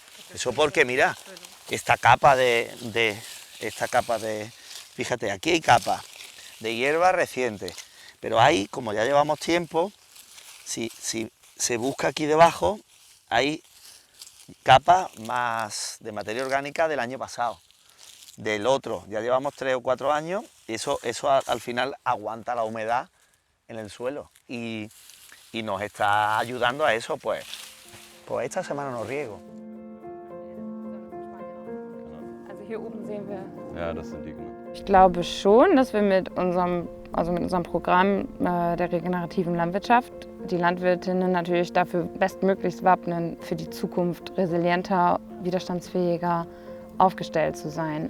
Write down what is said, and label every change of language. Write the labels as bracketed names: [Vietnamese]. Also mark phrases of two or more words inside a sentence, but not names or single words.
[Spanish] Eso porque, mira, esta capa de... Fíjate, aquí hay capa de hierba reciente, pero hay, como ya llevamos tiempo, si se busca aquí debajo, hay capa más de materia orgánica del año pasado. Del otro, ya llevamos 3 o 4 años y eso al final aguanta la humedad en el suelo y nos está ayudando a eso, pues esta semana no riego. [German] Also hier oben sehen wir. Ja, das sind die, genau. Ich glaube schon, dass wir mit unserem Programm der regenerativen Landwirtschaft die Landwirtinnen natürlich dafür bestmöglichst wappnen, für die Zukunft resilienter, widerstandsfähiger aufgestellt zu sein.